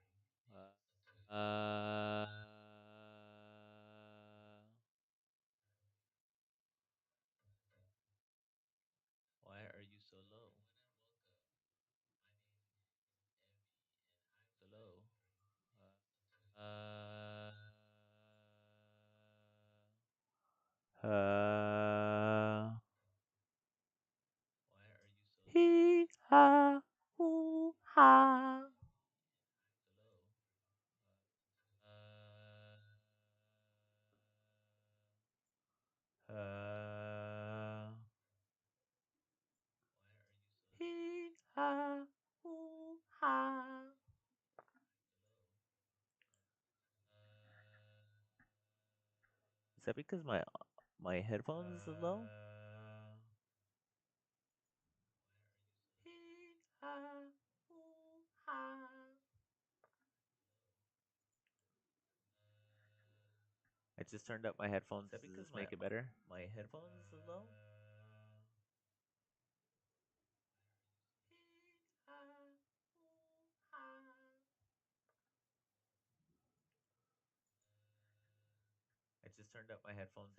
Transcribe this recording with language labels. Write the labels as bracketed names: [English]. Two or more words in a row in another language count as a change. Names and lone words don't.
[English] Uh, why are you so low? So low. Why are you so low? Hee ha hoo ha. Hee ha hoo ha. Is that because my headphones is low? Hee ha hoo ha. I just turned up my headphones. Does this make it better? My headphones is low? I just turned up my headphones.